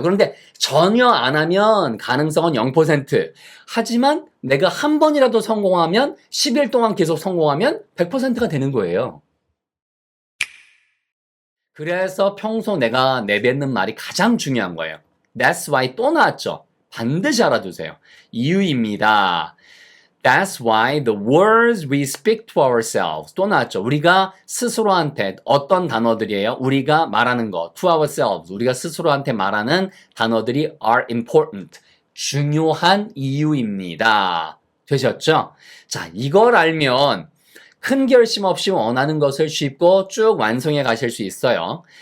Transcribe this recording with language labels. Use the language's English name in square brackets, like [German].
[Korean] 그런데 전혀 안 하면 가능성은 0%. 하지만 내가 한 번이라도 성공하면 10일 동안 계속 성공하면 100%가 되는 거예요. 그래서 평소 내가 내뱉는 말이 가장 중요한 거예요. [English] That's why [Korean] 또 나왔죠. 반드시 알아두세요. 이유입니다. [English] That's why the words we speak to ourselves [Korean] 또 나왔죠. 우리가 스스로한테 어떤 단어들이에요? 우리가 말하는 거 [English] to ourselves [Korean] 우리가 스스로한테 말하는 단어들이 [English] are important [Korean] 중요한 이유입니다. 되셨죠? 자, 이걸 알면 큰 결심 없이 원하는 것을 쉽고 쭉 완성해 가실 수 있어요.